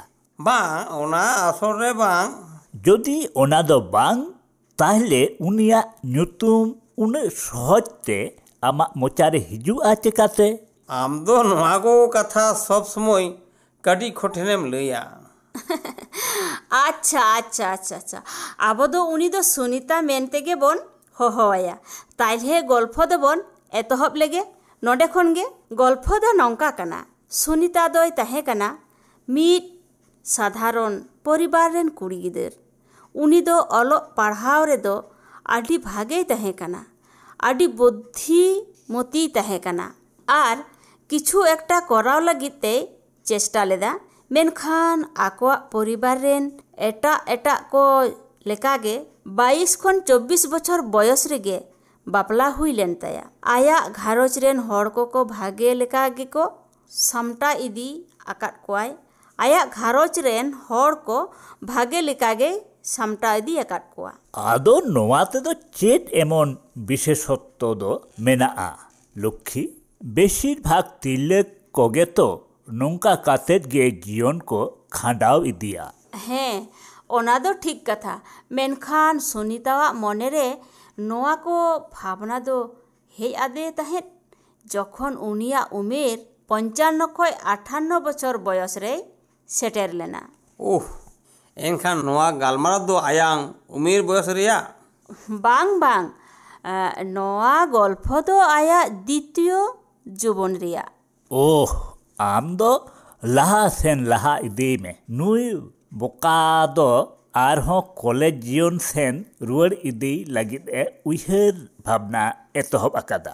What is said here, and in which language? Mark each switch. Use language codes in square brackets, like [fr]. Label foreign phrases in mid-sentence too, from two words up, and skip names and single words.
[sat] ᱵᱟᱝ, ᱚᱱᱟ ᱟᱥᱚᱞ ᱨᱮ ᱵᱟᱝ। ᱡᱩᱫᱤ ᱚᱱᱟ ᱫᱚ ᱵᱟᱝ, ᱛᱟᱦᱞᱮ ᱩᱱᱤᱭᱟᱜ ᱧᱩᱛᱩᱢ ᱩᱱᱟᱹᱜ ᱥᱚᱦᱚᱡ ᱛᱮ ᱟᱢᱟᱜ ᱢᱚᱪᱟᱨᱮ ᱦᱤᱡᱩᱜᱼᱟ ᱪᱮᱠᱟᱛᱮ? ᱟᱢ ᱫᱚ ᱱᱚᱣᱟ ᱠᱚ ᱠᱟᱛᱷᱟ ᱥᱚᱵ ᱥᱚᱢᱚᱭ ᱠᱟᱹᱴᱤᱡ ᱠᱚᱴᱷᱮᱱᱮᱢ ᱞᱟᱹᱭᱟ। আচ্ছা, আবো দো উনি দো সুনিতা মেন তেগে বন হহওয়ায়া। তাইলে গল্প দবন এতহব লেগে। नोडे खन गे गल्प दो नौका कना। सुनीता दोय तहे कना मीट साधारण परिवार रेन कुड़ी गिदर। उनी दो अलो पढ़ाव रे दो आडी भागे तहे कना, आडी बुद्धि मती तहे कना आर किछु एकटा कराव लगित ते चेष्टा लेदा। मेनखान आकोआ परिवार रेन एटा एटा को लेकागे 22 खन 24 बछर बयस रेगे बापला हुई लेन ताया। आया घारोच रेन हड़ को भागे लेकागे को सामटा इदी आकाट कोआय। आया घारोच रेन हड़ को भागे लेकागे सामटा इदी आकाट कोआ। आदो नोआ तेदो चेत एमन विशेषत्व दो मेनाआ लक्ष्मी? बेसिर भाग तिरले कोगे तो नौका कातेत गे जीवन को खांडाव इदिया। हें ओना दो ठीक कथा। मेनखान सुनीतावा मने रे नोआ को भावना दो हेय आदे तहे जखन उनिया उमेर 55 खय 58 बछर बयस रे सेटेर लेना। ओह एनखान नोआ गालमारा दो आयांग उमेर बयस रेया? बांग बांग नोआ गल्प दो आया द्वितीय जुबन रिया। ओह आम दो लहा सेन लहा इदी में नुई बोका दो आरहों कॉलेज जीवन सेन रुआर इदी लगित ए उइहर भावना एतहब अकादा।